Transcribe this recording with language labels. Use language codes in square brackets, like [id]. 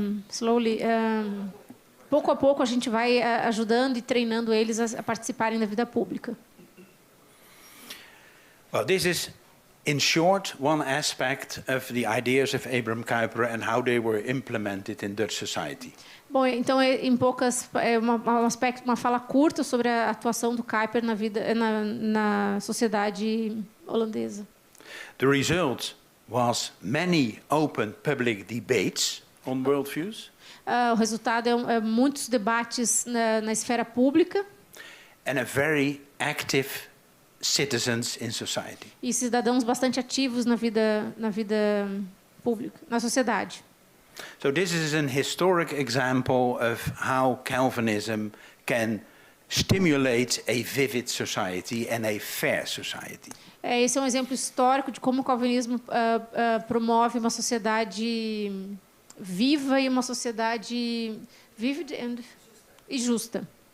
[pt] Slowly, pouco a pouco a gente vai ajudando e treinando eles a participarem da vida pública. [en] Well, this is, in short, one aspect of the ideas of Abraham Kuyper and how they were implemented in Dutch society. [pt] Bom, então em poucas um aspecto, uma fala curta sobre a atuação do Kuyper na vida na sociedade holandesa. [en] The result was many open public debates on worldviews. [pt] O resultado é muitos debates na esfera pública. [en] And a very active citizens in society. [pt] E cidadãos bastante ativos na vida público, na sociedade. [en] So this is an historic example of how Calvinism can stimulate a vivid society and a fair society. [pt] Esse é um exemplo histórico de como o calvinismo promove uma sociedade viva e uma sociedade vivid e justa.